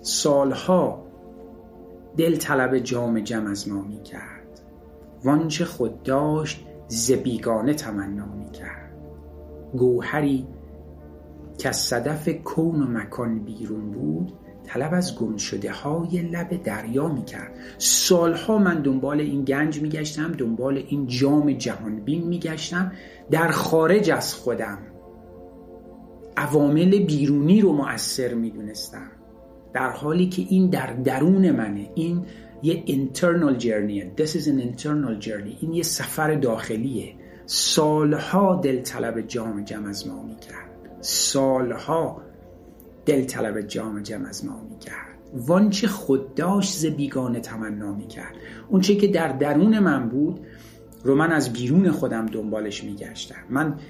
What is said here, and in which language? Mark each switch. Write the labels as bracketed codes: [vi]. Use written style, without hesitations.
[fa] سالها دل طلب جام جم از ما می کرد، وانچه خود داشت زبیگانه تمنا می کرد، گوهری که از صدف کون و مکان بیرون بود، طلب از گمشده های لب دریا میکرد. سالها من دنبال این گنج میگشتم، دنبال این جام جهانبین میگشتم، در خارج از خودم عوامل بیرونی رو مؤثر میدونستم، در حالی که این در درون منه. این یه [en] internal journey، this is an internal journey، [fa] این یه سفر داخلیه. سالها دل طلب جام جم از ما میکرد، سالها دل طلب جام جم از ما میکرد، وانچه خود داشت ز بیگانه تمنا میکرد. اونچه که در درون من بود رو من از بیرون خودم دنبالش میگشتم.